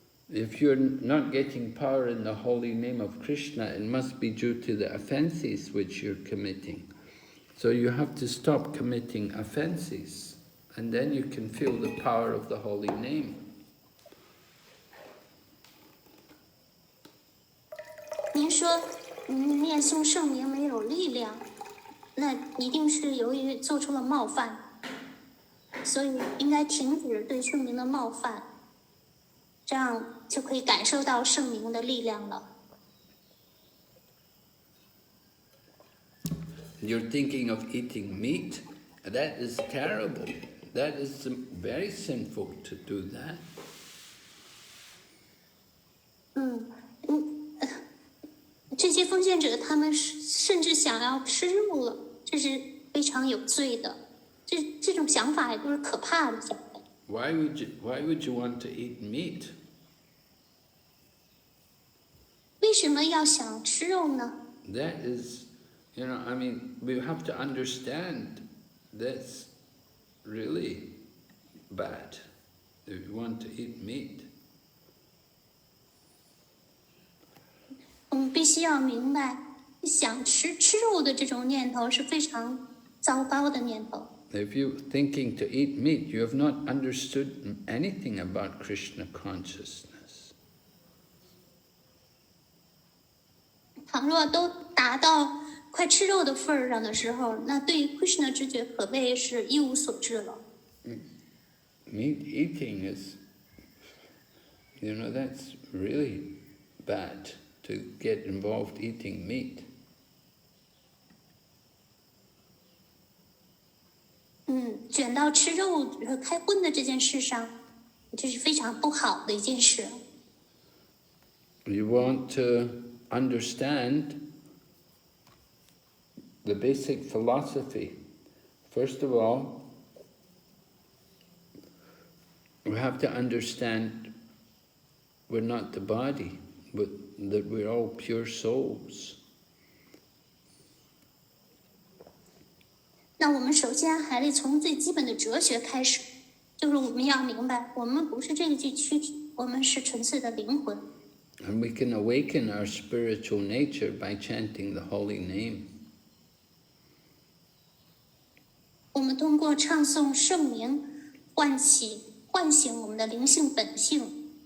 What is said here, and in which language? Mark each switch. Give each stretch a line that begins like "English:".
English: If you're not getting power in the holy name of Krishna, it must be due to the offenses which you're committing. So you have to stop committing offenses, and then you can feel the power of the holy name.
Chinese: 您说念诵圣名没有力量，那一定是由于做出了冒犯，所以应该停止对圣名的冒犯，这样就可以感受到圣名的力量了。
English: You're thinking of eating meat? That is terrible. That is very sinful to do that.
Chinese: 这些奉献者他们甚至想要吃肉了，这是非常有罪的。这种想法也都是可怕的想法。
English: Why would you want to eat meat?
Chinese: 为什么要想吃肉呢？
English: That is, I mean, we have to understand that's really bad if you want to eat meat.
Chinese: 我们必须要明白，想吃肉的这种念头是非常糟糕的念头。
English: If you're thinking to eat meat, you have not understood anything about Krishna consciousness.
Chinese: 倘若都达到快吃肉的份儿上的时候，那对于 Krishna 知觉可谓是一无所知了。
English: Meat eating is, that's really bad to get involved eating meat.
Chinese: 卷到吃肉和开荤的这件事上，这是非常不好的一件事。
English: You want to understand the basic philosophy. First of all, we have to understand we're not the body, but that we're all pure souls.
Chinese: 那我们首先还得从最基本的哲学开始，就是我们要明白，我们不是这个具躯体，我们是纯粹的灵魂。
English: And we can awaken our spiritual nature by chanting the holy name.
Chinese: 我们通过唱诵圣名，唤醒我们的灵性本性。